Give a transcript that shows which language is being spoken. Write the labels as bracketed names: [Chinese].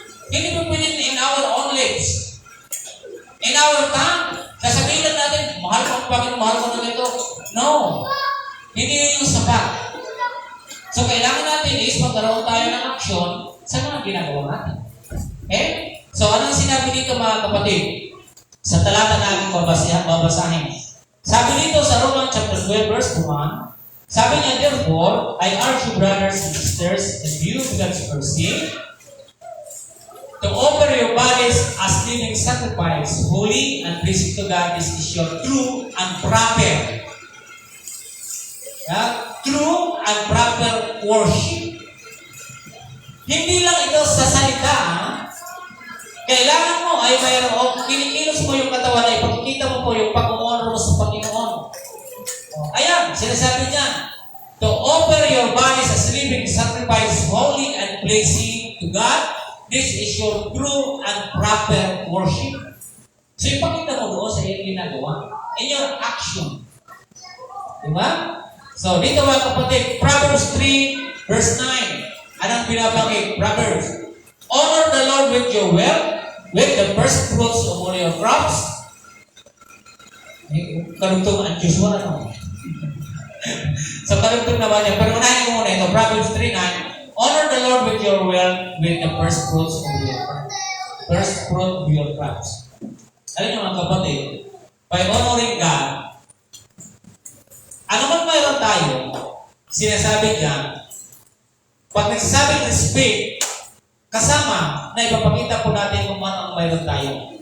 [Filipino] Hindi mo pipili [English] in our own lips. In our tongue. [Filipino] Sasabihin lang natin, mahal ko ang Panginoon, mahal ko na ito. No. Hindi yun yung sapat. So, kailangan natin is magkaroon tayo ng action sa mga ginagawa natin. Okay? So, anong sinabi dito mga kapatid? Sa talata na aking babasahin. Sabi dito sa [English] Romans chapter 12 verse 1, [Filipino] sabi niya, [English] therefore, I urge you brothers and sisters, and you God's mercy, to offer your bodies as living sacrifice, holy and pleasing to God. This is your true and proper. True and proper worship. [Filipino] Hindi lang ito sa salita. Kailangan mo ay mayroon, kinikilos mo yung katawan ay ipakikita mo po yung pag-honor mo sa Panginoon. Ayan, sinasabi niya, [English] to offer your bodies as living sacrifice, holy and pleasing to God. This is your true and proper worship. [Filipino] So, ipakita mo doon sa iyong ginagawa. [English] In your action. [Filipino] Diba? So, dito mga kapatid, Proverbs 3, verse 9. Anong binabanggit? Proverbs. [English] Honor the Lord with your wealth, with the first fruits of all your crops. [Filipino] Karugtong ang Diyos wala naman. So, karugtong naman niya. Pero unahin ko muna ito. Proverbs 3:9. [English] Honor the Lord with your wealth, with the first fruits of your crops. First fruit of your crops. [Filipino] Alam niyo mga kapatid, [English] by honoring God, [Filipino] ano man mayroon tayo, sinasabi niya, pag nagsasabing respect, kasama na ipapakita po natin kung ano ang mayroon tayo.